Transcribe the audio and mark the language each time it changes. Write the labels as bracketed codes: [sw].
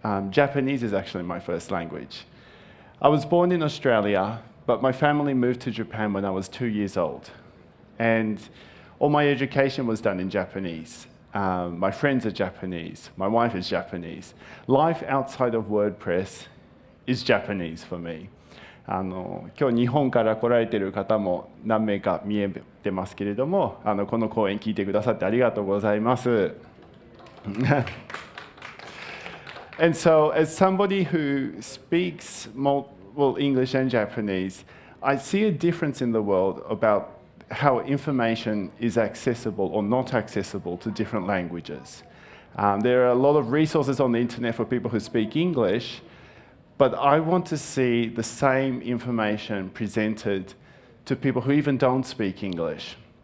[en] Japanese is actually my first language. I was born in Australia, but my family moved to Japan when I was 2 years old. And all my education was done in Japanese. My friends are Japanese. My wife is Japanese. Life outside of WordPress is Japanese for me. [ja] 今日日本から来られている方も何名か見えてますけれども、この講演聞いてくださってありがとうございます。 [en] And so, as somebody who speaks English and Japanese, I see a difference in the world about how information is accessible or not accessible to different languages. There are a lot of resources on the internet for people who speak English, but I want to see the same information presented to people who even don't speak English.